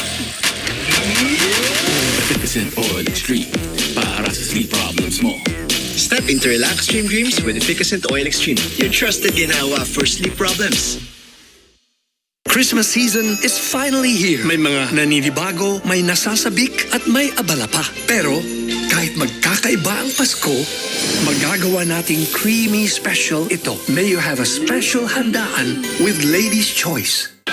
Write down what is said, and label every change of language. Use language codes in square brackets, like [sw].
[tl] Efficacent Oil Extreme para sa sleep problems mo. [en] Step into Relax Dream Dreams with Efficacent Oil Extreme, your trusted ginawa for sleep problems. Christmas season is finally here. [tl] May mga naninibago, may nasasabik, at may abala pa. Pero kahit magkakaiba ang Pasko, magagawa nating [en] creamy special [tl] ito. [en] May you have a special handaan with Lady's Choice.